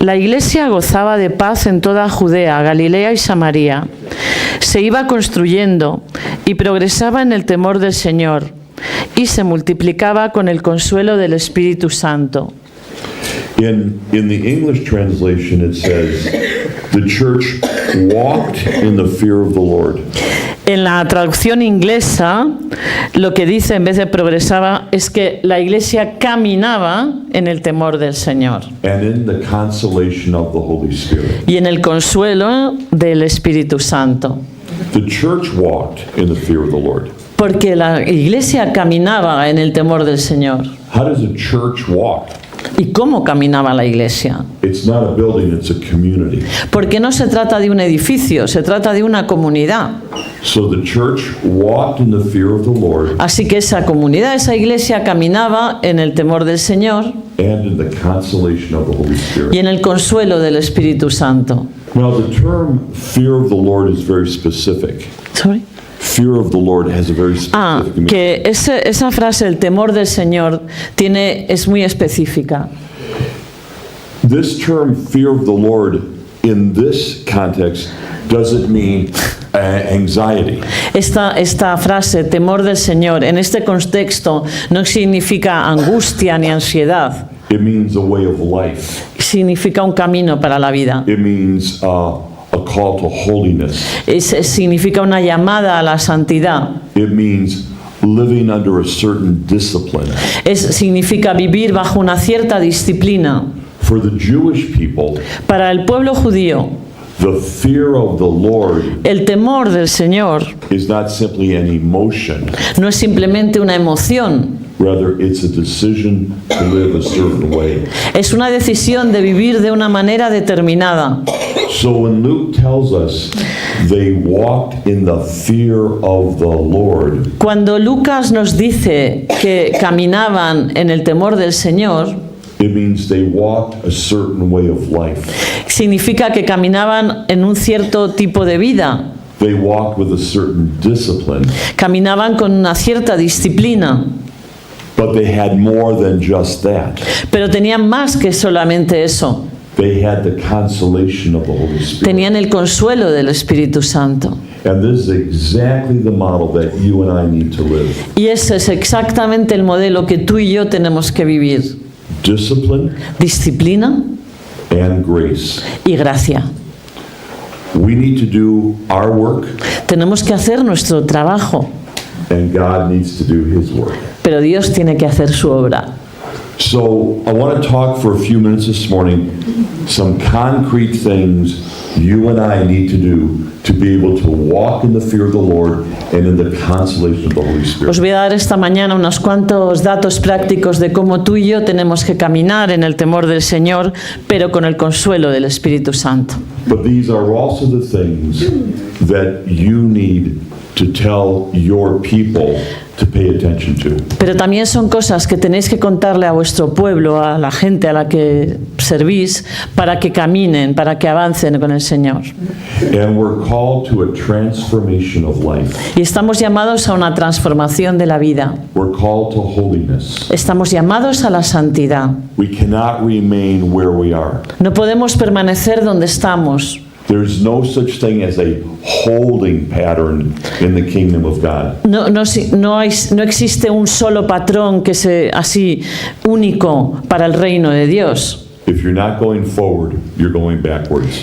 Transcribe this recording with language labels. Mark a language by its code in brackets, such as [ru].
[es] La iglesia gozaba de paz en toda Judea, Galilea y Samaria. Se iba construyendo y progresaba en el temor del Señor y se multiplicaba con el consuelo del Espíritu Santo. [en] In the English translation, it says, the church walked in the fear of the Lord. [es] En la traducción inglesa, lo que dice en vez de progresaba es que la iglesia caminaba en el temor del Señor [en] And in the consolation of the Holy Spirit. [es] y en el consuelo del Espíritu Santo. [en] The church walked in the fear of the Lord. [es] Porque la iglesia caminaba en el temor del Señor. [en] How does a church walk? [es] ¿Y cómo caminaba la iglesia? [en] It's not a building, it's a community. [es] Porque no se trata de un edificio, se trata de una comunidad. [en] So the church walked in the fear of the Lord [es] Así que esa comunidad, esa iglesia caminaba en el temor del Señor [en] and in the consolation of the Holy [es] y [en] Spirit. [es] en el consuelo del Espíritu Santo. [en] Now, the term fear of the Lord is very specific. Sorry. Fear of the Lord has a very specific meaning. [es] Que esa frase, el temor del Señor, es muy específica. [en] This term, fear of the Lord, in this context, doesn't mean anxiety. [es] Esta frase, temor del Señor, en este contexto no significa angustia ni ansiedad. [en] It means a way of life. [es] Significa un camino para la vida. [en] It means a call to holiness. [es] Significa una llamada a la santidad. [en] It means living under a certain discipline. [es] Significa vivir bajo una cierta disciplina. [en] For the Jewish people, [es] Para el pueblo judío, [en] the fear of the Lord [es] el temor del Señor [en] is not simply an emotion. [es] no es simplemente una emoción, [en] Rather, it's a decision to live a certain way. [es] es una decisión de vivir de una manera determinada. [en] So when Luke tells us they walked in the fear of the Lord, [es] Cuando Lucas nos dice que caminaban en el temor del Señor, [en] it means they walked a certain way of life. [es] significa que caminaban en un cierto tipo de vida, [en] They walked with a certain discipline, [es] caminaban con una cierta disciplina, [en] but they had more than just that. [es] pero tenían más que solamente eso. [en] They had the consolation of the Holy Spirit. [es] Tenían el consuelo del Espíritu Santo. [en] And this is exactly the model that you and I need to live. [es] Y ese es exactamente el modelo que tú y yo tenemos que vivir. [en] Discipline [es] Disciplina [en] and grace. [es] y gracia. [en] We need to do our work, [es] Tenemos que hacer nuestro trabajo, [en] and God needs to do His work. [es] pero Dios tiene que hacer su obra. [en] So I want to talk for a few minutes this morning, some concrete things you and I need to do to be able to walk in the fear of the Lord and in the consolation of the Holy Spirit. [es] Os voy a dar esta mañana unos cuantos datos prácticos de cómo tú y yo tenemos que caminar en el temor del Señor, pero con el consuelo del Espíritu Santo. [en] But these are also the things that you need to tell your people to pay attention to. [es] Pero también son cosas que tenéis que contarle a vuestro pueblo, a la gente a la que servís, para que caminen, para que avancen con el Señor. [en] And we're called to a transformation of life. [es] Y estamos llamados a una transformación de la vida. [en] We're called to holiness. [es] Estamos llamados a la santidad. [en] We cannot remain where we are. [es] No podemos permanecer donde estamos. [en] There's no such thing as a holding pattern in the kingdom of God. [es] No existe un solo patrón que sea así único para el reino de Dios. [en] If you're not going forward, you're going backwards.